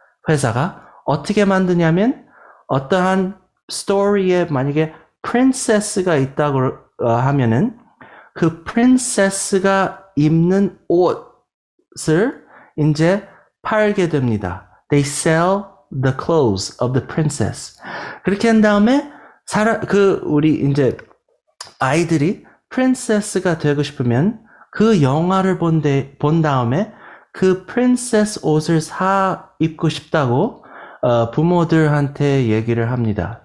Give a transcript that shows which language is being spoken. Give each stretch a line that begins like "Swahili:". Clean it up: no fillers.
Korean: 회사가 어떻게 만드냐면 어떠한 스토리에 만약에 프린세스가 있다고 하면은 그 프린세스가 입는 옷을 이제 팔게 됩니다.
English: They sell the clothes of the princess.
Korean: 그렇게 한 다음에 우리 이제 아이들이 프린세스가 되고 싶으면 그 영화를 본 다음에 그 프린세스 옷을 입고 싶다고 부모들한테 얘기를 합니다.